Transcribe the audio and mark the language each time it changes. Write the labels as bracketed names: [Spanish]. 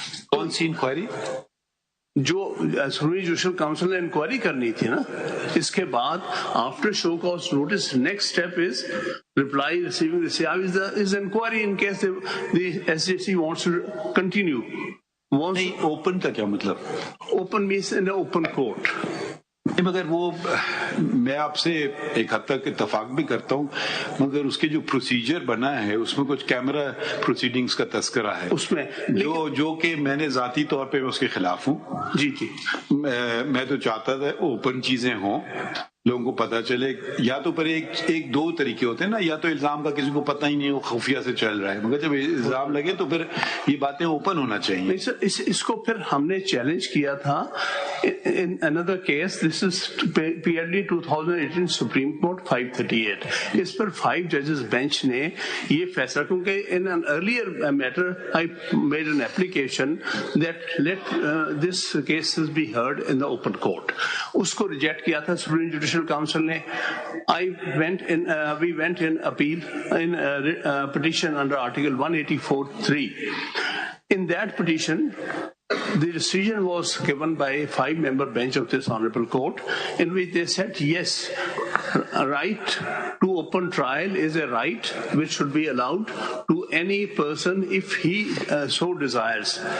[Urdu] کون سی انکوائری جو supreme judicial council نے انکوائری کرنی تھی نا اس کے بعد [English] After show cause notice next step is reply receiving the CIV is inquiry in case the SJC wants to continue. [Urdu] Open کا کیا مطلب؟ Open [English] means in the open court. [Urdu] مگر وہ میں آپ سے ایک حد تک اتفاق بھی کرتا ہوں مگر اس کے جو پروسیجر بنا ہے اس میں کچھ کیمرہ پروسیڈنگز کا تذکرہ ہے اس میں جو کہ میں نے ذاتی طور پہ اس کے خلاف ہوں. جی جی میں تو چاہتا تھا اوپن چیزیں ہوں لوگوں کو پتا چلے. یا تو پر ایک دو طریقے ہوتے ہیں نا یا تو الزام کا کسی کو پتہ ہی نہیں وہ خفیہ سے چل رہا ہے مگر جب الزام لگے تو پھر یہ باتیں اوپن ہونا چاہیے. اس کو پھر ہم نے چیلنج کیا تھا [English] in another case this is PLD 2018 Supreme Court 538 [Urdu] اس per 5 [English] judges bench [Urdu] نے یہ فیصلہ کیونکہ [English] in an earlier matter I made an application that let this cases be heard in the open court. [Urdu] اس کو reject کیا تھا supreme judicial council نے. [English] We went in appeal in petition under Article 184(3). In that petition the decision was given by a 5-member bench of this honorable court in which they said yes, right to open trial is a right which should be allowed to any person if he so desires.